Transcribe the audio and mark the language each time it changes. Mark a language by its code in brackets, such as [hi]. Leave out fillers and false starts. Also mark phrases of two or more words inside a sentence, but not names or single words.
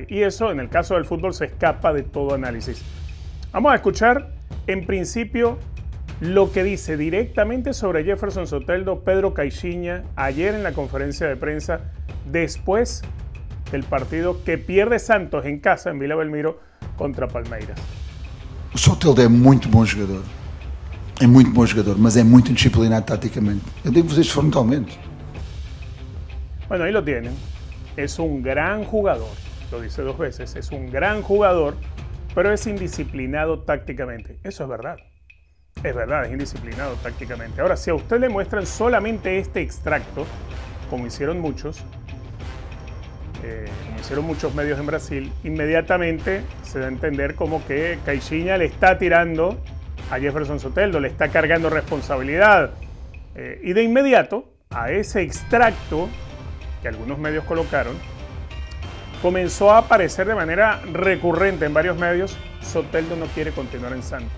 [es] Y eso, en el caso del fútbol, se escapa de todo análisis. Vamos a escuchar, en principio, lo que dice directamente sobre Jefferson Soteldo Pedro Caixinha ayer en la conferencia de prensa después del partido que pierde Santos en casa, en Vila Belmiro, contra Palmeiras. [pt] O Soteldo é muito bom jogador, mas é muito indisciplinado taticamente. Eu digo-vos isto frontalmente. [es] Bueno, ahí lo tienen. Es un gran jugador, lo dice dos veces, es un gran jugador, pero es indisciplinado tácticamente. Eso es verdad, es indisciplinado tácticamente. Ahora, si a usted le muestran solamente este extracto, como hicieron muchos medios en Brasil, inmediatamente se da a entender como que Caixinha le está tirando a Jefferson Soteldo, le está cargando responsabilidad. Y de inmediato, a ese extracto que algunos medios colocaron, comenzó a aparecer de manera recurrente en varios medios: Soteldo no quiere continuar en Santos.